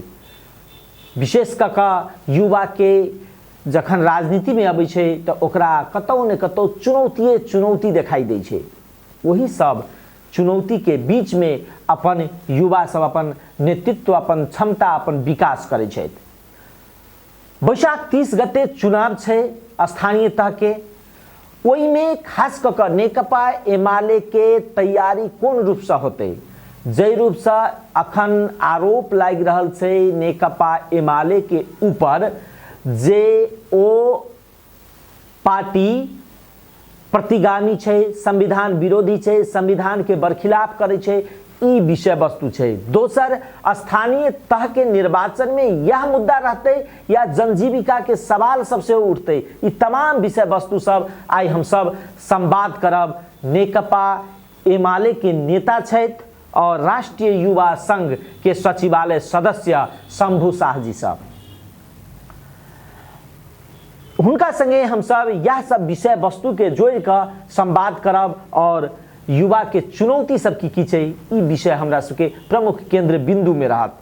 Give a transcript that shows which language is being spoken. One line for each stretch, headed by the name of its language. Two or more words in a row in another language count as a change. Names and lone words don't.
Maithili: विशेष कऽ युवा के जखन राजनीति में अबै छे तो ओकरा कतौ न कतौ चुनौती दिखाई दे छे। वही सब चुनौती के बीच में अपन युवा सब अपन नेतृत्व, अपन क्षमता, अपन विकास करे छे। बैशाख 30 गते चुनाव छे स्थानीय तह के। ओई में खास कऽ नेकपा एमाले के तैयारी कोन रूप से होते, जय रूप से अखन आरोप लाग रहल छे नेकपा एमाले के ऊपर जे ओ पार्टी प्रतिगामी छे, संविधान विरोधी छे, संविधान के बरखिलाफ करे छे, ई विषय वस्तु छे। दोसर, स्थानीय तह के निर्वाचन में यह मुद्दा रहते या जनजीविका के सवाल सबसे उठते। ई तमाम विषय वस्तु सब आई हम सब संवाद करब नेकपा एमाले के नेता छथि और राष्ट्रीय युवा संघ के सचिवालय सदस्य शंभू शाह जी सब। हुनका संगे हम सब यह सब विषय वस्तु के जोड़ कर संवाद करब और युवा के चुनौती सब की छे ई विषय हमरा सबके प्रमुख केंद्र बिंदु में रहत।